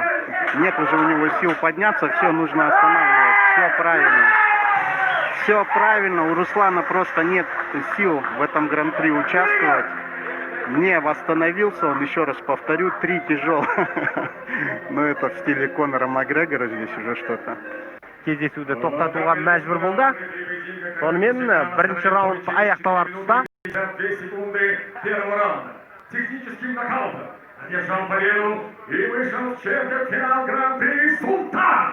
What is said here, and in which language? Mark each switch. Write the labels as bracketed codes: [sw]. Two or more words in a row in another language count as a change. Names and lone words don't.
[ru] Нет уже у него сил подняться. Все, нужно останавливать. Все правильно. Все правильно. У Руслана просто нет сил в этом гран-при участвовать. Не восстановился он, еще раз повторю, 3 тяжел. Но это в стиле Конора Макгрегора здесь уже что-то. [kk] Кездесуді тоқтатуға мәжбүр болды. Сонымен бірінші раунд аяқталар тұста. [ru] 52 секунды первого раунда. Техническим нокаутом одержал победу и вышел в четвертьфинал Гран-при Султан.